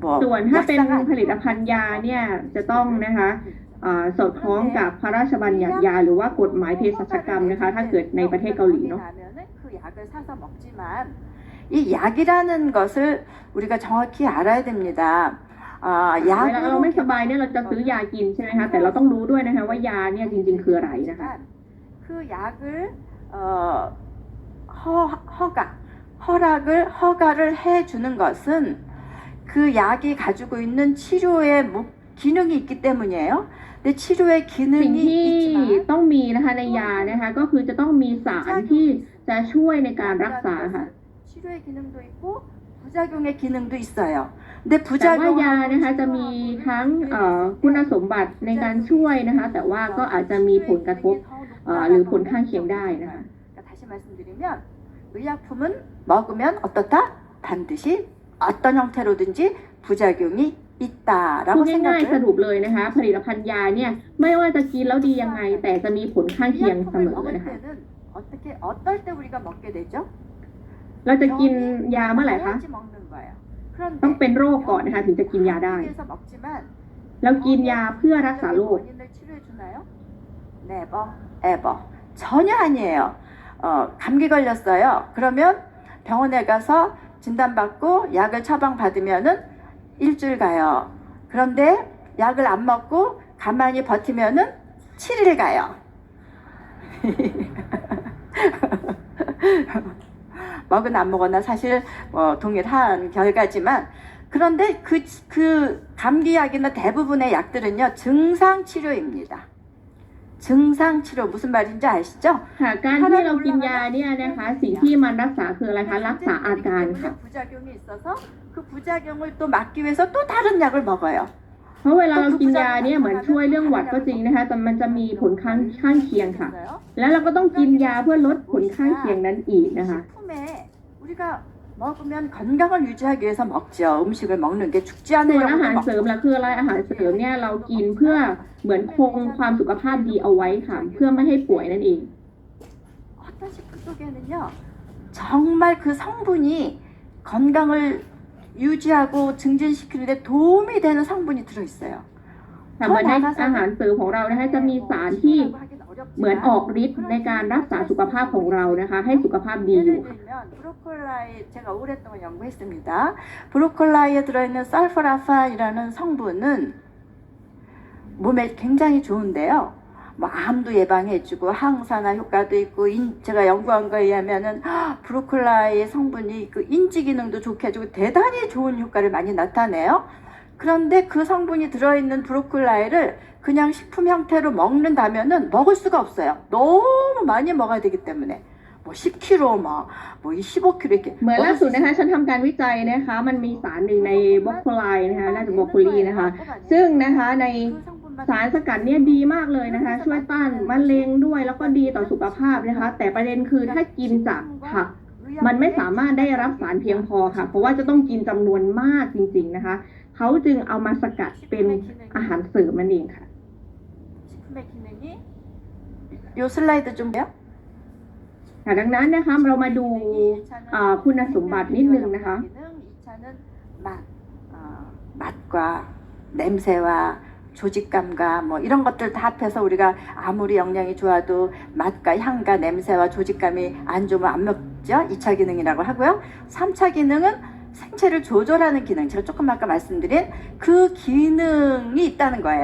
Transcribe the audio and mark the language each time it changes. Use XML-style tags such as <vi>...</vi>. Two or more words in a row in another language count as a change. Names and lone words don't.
<th>ส่วนถ้าเป็น</th> <ko>약사가</ko> <th>ผลิตภัณฑ์ยาเนี่ยจะต้องนะคะสอดคล้องกับพระราชบัญญัติยาหรือว่ากฎหมายเภสัชกรรมนะคะถ้าเกิดในประเทศเกาหลีเนาะ</th> <ko>그 약을 사서 먹지만 이 약이라는 것을 우리가 정확히 알아야 됩니다.</ko> <th>เวลาเราไม่สบายเนี่ยเราจะซื้อยากินใช่ไหมคะแต่เราต้องรู้ด้วยนะคะว่ายาเนี่ยจริงๆคืออะไรนะคะ</th> <ko>그 약을 허가를 해주는 것은 그 약이 가지고 있는 치료의 기능이 있기 때문이에요. 근데 치료에</ko> <th>สิ่ง</th> <ko>기능이</ko> <th>ที่</th> <ko>있지만</ko> <th>ต้องมีนะคะในยานะคะก็คือจะต้องมีสารที่จะช่วยในการรักษาค่ะ</th> <ko>치료의 기능도 있고 부작용의 기능도 있어요. 근데</ko> <th>แต่ว่ายา</th> <ko>부작용은</ko> <th>นะคะจะมีทั้งคุณสมบัติในการช่วยนะคะแต่ว่าก็อาจจะมีผลกระทบหรือผลข้างเคียงได้นะคะ</th> <ko>그러니까 다시 말씀드리면 의약품은 먹으면 어떻다? 반드시 어떤 형태로든지 부작용이</ko> <th>พู</th> <ko>있다라고</ko> <th>ดง่ายๆส</th> <ko>생각을</ko> <th>รุปเลยนะคะผลิตภัณฑ์ยาเนี่ยไม่ว่าจะกินแล้วดียังไง แต่จะมีผลข้างเคียงเสม</th> <ko>의약품을</ko> <th>อ</th> <ko>먹을</ko> <th>นะคะ</th> <ko>때는 어떨 때 우리가 먹게 되죠?</ko> <th>เราจะกินยาเมื่อไหร่คะ</th> <ko>먹어야지 먹는 거예요.</ko> <th>ต้อง</th> <ko>그런데</ko> <th>เป็นโรคก่อนนะคะถึงจะกินยาได้</th> <ko>위해서 먹지만</ko> <th>แล้วกินยาเพื่อรักษาโรค</th> <ko>원인을 치료해 주나요?</ko> <en>Never, ever.</en> <ko>전혀 아니에요. 감기 걸렸어요. 그러면 병원에 가서 진단받고 약을 처방받으면은 일주일 가요. 그런데 약을 안 먹고 가만히 버티면은 7일 가요. 먹은 안 먹었나 사실 동일한 결과지만 그런데 그 감기약이나 대부분의 약들은요 증상 치료입니다. 증상 치료 무슨 말인지 아시죠?</ko> <th>ค่ะการที่เรากินยาเนี่ยนะคะสิ่งที่มันรักษาคืออะไรคะรักษาอาการค่ะ</th> <ko>부작용이 있어서 그 부작용을 또 막기 위해서 또 다른 약을 먹어요.</ko> <th>เพราะเวลาเรากินยาเนี่ยเหมือนช่วยเรื่องหวัดก็จริงนะคะแต่มันจะมีผลข้างเคียงค่ะ แล้วเราก็ต้องกินยาเพื่อลดผลข้างเคียงนั้นอีกนะคะ</th> <ko>식품에 우리가 먹으면 건강을 유지하기 위해서 먹죠. 음식을 먹는 게 죽지</ko> <th>ส่วน</th> <ko>않으려고</ko> <th>อาหาร</th> <ko>먹죠.</ko> <th>เสริมล่ะคืออะไรอาหารเสริมเนี่ยเรากินเพื่อเหมือนคงความสุขภาพดีเอาไว้ค่ะ เพื่อไม่ให้ป่วยนั่นเอง</th> <ko>어떤 식품 속에는요 정말 그 성분이 건강을 유지하고 증진시키는데 도움이 되는 성분이 들어있어요.</ko> <th>แต่เหมือนในอาหารเสริมของเรานะคะจะมีสารที่เหมือนออกฤทธิ์ในการรักษาสุขภาพของเรานะคะ ให้สุขภาพดีอยู่</th> <ko>예를 들면 브로콜라에 제가 오랫동안 연구했습니다. 브로콜라에 들어있는 설포라판이라는 성분은 몸에 굉장히 좋은데요. 뭐 암도 예방해주고 항산화 효과도 있고 제가 연구한 거에 의하면은 브로콜라의 성분이 그 인지 기능도 좋게 해주고 대단히 좋은 효과를 많이 나타내요. 그런데 그 성분이 들어있는 브로콜라를 그냥 식품 형태로 먹는다면은 먹을 수가 없어요. 너무 많이 먹어야 되기 때문에 뭐 10kg 뭐 15kg 이렇게</ko> <th>เหมือนล่า</th> <ko>먹을</ko> <th>สุ</th> <ko>수</ko> <th>ดนะคะ</th> <ko>있어요.</ko> <th>ฉันทำการวิจัยนะคะ มันมีสารหนึ่งในบรอกโคลีนะคะน่าจะบรอกโคลีนะคะ ซึ่งนะคะใน</th> <ko>그 성분만</ko> <th>สารสกัดเนี่ยดีมากเลยนะคะ ช่วยต้านมะเร็งด้วยแล้วก็ดีต่อสุขภาพนะคะ แต่ประเด็นคือถ้ากินจากผัก มันไม่สามารถได้รับสารเพียงพอค่ะ เพราะว่าจะต้องกินจำนวนมากจริงๆนะคะ เขาจึงเอามาสกัดเป็นอาหารเสริมนั่นเองค่ะ</th> <ko>식품의 기능이 요 슬라이드 좀 돼요?</ko> <th>ค่ะดังนั้นนะคะเรามาดู คุณสมบัตินิดนึงนะคะ</th> <ko>2차는 맛과 냄새와 조직감과 뭐 이런 것들 다 합해서 우리가 아무리 영양이 좋아도 맛과 향과 냄새와 조직감이 안 좋으면 안 먹죠. 2차 기능이라고 하고요. 3차 기능은 생체를 조절하는 기능. 제가 조금 아까 말씀드린 그 기능이 있다는 거예요.</ko>